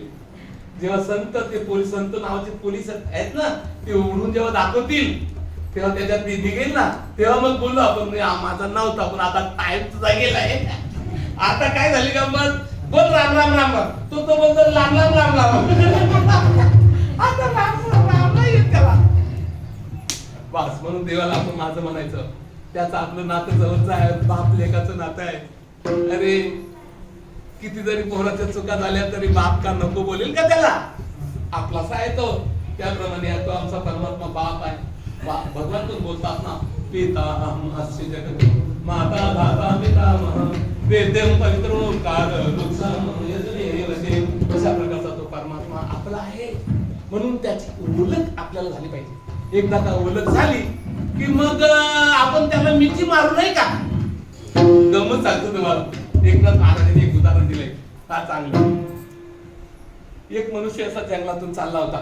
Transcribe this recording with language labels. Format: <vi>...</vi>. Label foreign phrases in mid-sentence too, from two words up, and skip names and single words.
<mr>जेव्हा संत ते पोलीस, संत नावाचे पोलीस आहेत ना, ते उघडून जेव्हा दाखवतील तेव्हा त्याच्यात ते निघेल ना, तेव्हा मग बोललो आपण माझं नव्हतं, पण आता टाइम तुझा गेलाय. आता काय झाली गंमत, बोल राम राम राम राम, तो बोलतो लांब लांब राम राम. आता राम राम राम नाही येत त्याला. बस म्हणून देवाला आपण माझं म्हणायचं. त्याचं आपलं नातं जवळचं आहे, बाप लेकाचं नातं आहे. अरे किती जरी पोराच्या चुका झाल्या तरी बाप का नको बोलेल का त्याला? आपलासा आहे तो. त्याप्रमाणे तो आमचा परमात्मा बाप आहे. भगवान पण बोलतात ना,</mr> <sa>पिता अस्य जगत माता धाता पितामह वेद्यं पवित्रो कार दुःखम यजने.</sa> <mr>अशा प्रकारचा तो परमात्मा आपला आहे. म्हणून त्याची ओळख आपल्याला झाली पाहिजे. एकदा का ओळख झाली की मग आपण त्याला मिठी मारू नाही का? गमत सांगतो तुम्हाला. एकनाथ महाराजांनी एक उदाहरण दिलंय फार चांगलं. एक मनुष्य असा जंगलातून चालला होता.</mr>